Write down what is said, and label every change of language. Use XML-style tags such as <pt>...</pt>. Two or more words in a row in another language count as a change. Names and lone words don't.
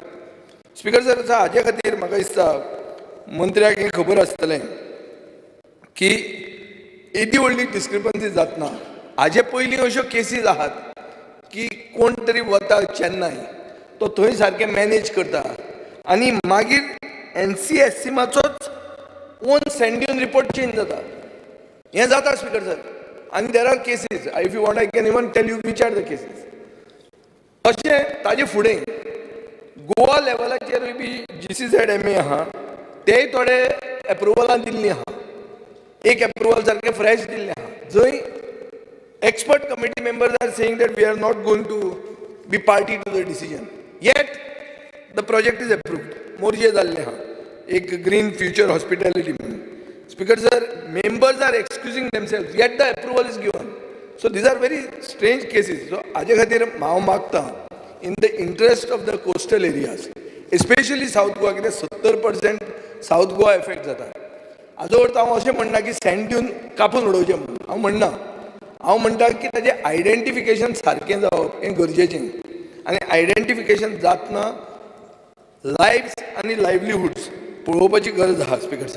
<kok>स्पीकर सर, हाजे खातीर म्हाका दिसता मंत्र्याक हें खबर आसतलें की येदी व्हडली डिस्क्रिपन्सी जातना हाजे पयलीं अश्यो केसीस आहात की कोण तरी वता चेन्नई, तो थंय सारकें मॅनेज करता आनी मागीर NCSCMचोच</kok> <en>own sand dune report</en> <kok>चेंज जाता. हें जाता स्पीकर सर. आनी</kok> <en>there are cases, if you want I can even tell you which are the cases.</en> <kok>अशें ताजे फुडें गोवा लेवलाचेरूय बी GCZMA आहा, तेय थोडे एप्रुवलां दिल्लीं आहा. एक एप्रुवल सारकें फ्रेश दिल्लें आहा, जंय</kok> <en>expert committee members are saying that we are not going to be party to the decision, yet the project is approved.</en> <kok>मोर्जे जाल्लें आहा एक ग्रीन फ्युचर हॉस्पिटॅलिटी म्हणून.</kok> <en>Speaker sir, members are excusing themselves, yet the approval is given. so these are very strange cases.</en> <kok>सो हाजे खातीर हांव मागतां</kok> <en>in the interest of the coastal areas, especially South Goa,</en> <kok>कित्याक 70% साऊथ गोवा एफेक्ट जाता. हाजो अर्थ हांव अशें म्हणना की सँड ड्यून कापून उडोवचें म्हणून हांव म्हणना. हांव म्हणटा की ताजें आयडेंटिफिकेशन सारकें जावप हें गरजेचें आनी आयडेंटिफिकेशन जातना लायव्स आनी लायव्हलीहुड्स पळोवपाची गरज आहा स्पिकर सर.</kok>